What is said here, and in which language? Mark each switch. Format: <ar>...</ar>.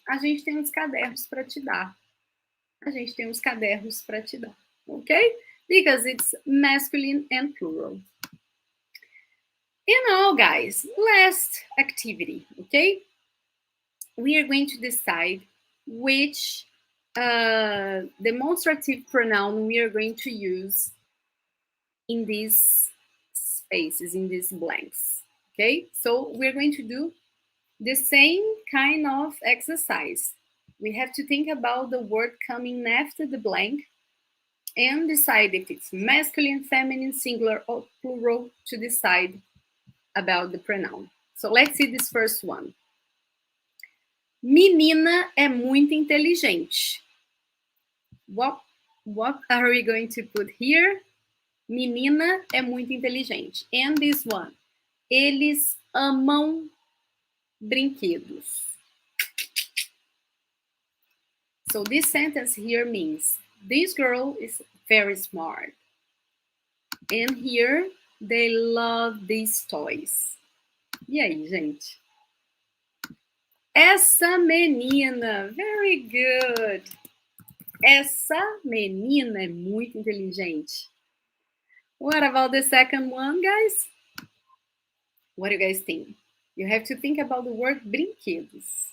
<pt>A gente tem uns cadernos para te dar. A gente tem uns cadernos para te dar.</pt> <en>Okay? Because it's masculine and plural. And now, guys, last activity, okay? We are going to decide which demonstrative pronoun we are going to use in these spaces, in these blanks, okay? So we're going to do the same kind of exercise. We have to think about the word coming after the blank and decide if it's masculine, feminine, singular, or plural to decide about the pronoun. So let's see this first one.</en> <pt>Menina é muito inteligente.</pt> <en>What are we going to put here?</en> <pt>Menina é muito inteligente.</pt> <en>And this one.</en> <pt>Eles amam brinquedos.</pt> <en>So this sentence here means this girl is very smart. And here they love these toys.</en> <pt>E aí, gente? Essa menina,</pt> <en>very good.</en> <pt>Essa menina é muito inteligente.</pt> <en>What about the second one, guys? What do you guys think? You have to think about the word brinquedos.</en>